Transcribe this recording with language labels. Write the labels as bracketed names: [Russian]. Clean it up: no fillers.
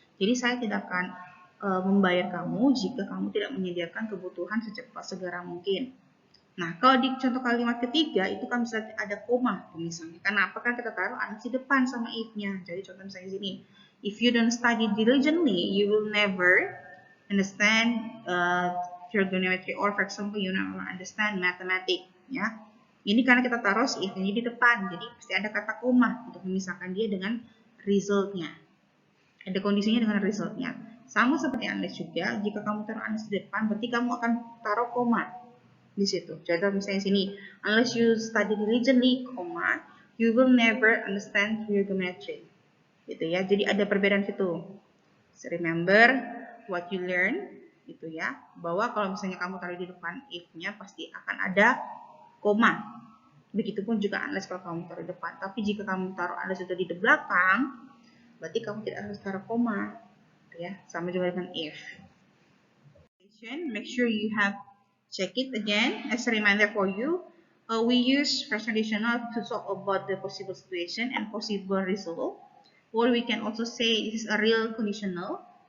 [Indonesian] Jadi saya tidak akan membayar kamu jika kamu tidak menyediakan kebutuhan secepat segera mungkin. Nah, kalau di contoh kalimat ketiga itu kan bisa ada koma misalnya. Kenapa kan kita taruh unless di depan sama if-nya. Jadi contoh misalnya sini, [English] if you don't study diligently, you will never understand trigonometry, or for example you never understand mathematics, ya. [Indonesian] Ini karena kita taruh si if-nya di depan, jadi pasti ada kata koma untuk memisahkan dia dengan resultnya. Ada kondisinya dengan resultnya. Sama seperti unless juga, jika kamu taruh unless di depan, berarti kamu akan taruh koma di situ. Contoh misalnya sini, [English] unless you study diligently, comma, you will never understand trigonometry. [Indonesian] Gitu ya. Jadi ada perbedaan situ. [English] So, remember what you learn, [Indonesian] gitu ya. Bahwa kalau misalnya kamu taruh di depan if-nya pasti akan ada koma. Begitupun juga unless kalau kamu taruh di depan. Tapi jika kamu taruh unless itu di belakang, berarti kamu tidak harus taruh koma. Gitu ya. Sama juga dengan if. [English] Make sure you have check it again as a reminder for you. We use present conditional to talk about the possible situation and possible result, or we can also say this is a real conditional.